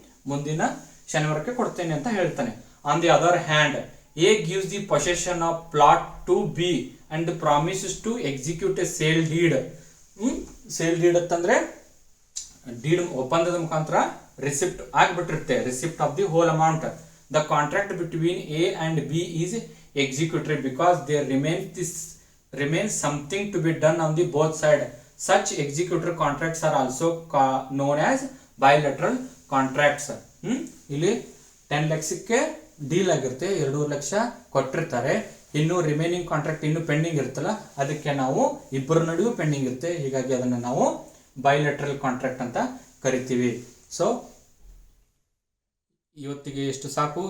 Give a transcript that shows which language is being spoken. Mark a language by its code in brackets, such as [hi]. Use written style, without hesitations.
[kn] ಮುಂದಿನ ಶನಿವಾರಕ್ಕೆ ಕೊಡ್ತೇನೆ ಅಂತ ಹೇಳ್ತಾನೆ. [en] On the other hand, A gives the possession of plot to B and promises to execute a sale deed. [kn] Sale deed ಅಂತಂದ್ರೆ deed ಒಪ್ಪಂದದ ಮುಖಾಂತರ receipt ಆಗಿಬಿಟ್ಟಿರುತ್ತೆ, [en] Receipt of the whole amount. The contract between A and B is executory because there remains something to be done on the both side. Such executor contracts are also known as bilateral contracts. [kn] ಇಲ್ಲಿ 10 ಲಕ್ಷಕ್ಕೆ deal ಆಗಿರುತ್ತೆ, 2 ಲಕ್ಷ ಕೊಟ್ಟಿರ್ತಾರೆ, ಇನ್ನು remaining contract ಇನ್ನು pending ಇರುತ್ತಲ್ಲ, ಅದಕ್ಕೆ ನಾವು ಇಬ್ಬರ ನಡುವೆ ಪೆಂಡಿಂಗ್ ಇರುತ್ತೆ, ಹೀಗಾಗಿ ಅದನ್ನು ನಾವು ಬೈಲ್ಯಾಟ್ರಲ್ ಕಾಂಟ್ರಾಕ್ಟ್ ಅಂತ ಕರಿತೀವಿ. ಸೊ ಇವತ್ತಿಗೆ ಎಷ್ಟು ಸಾಕು.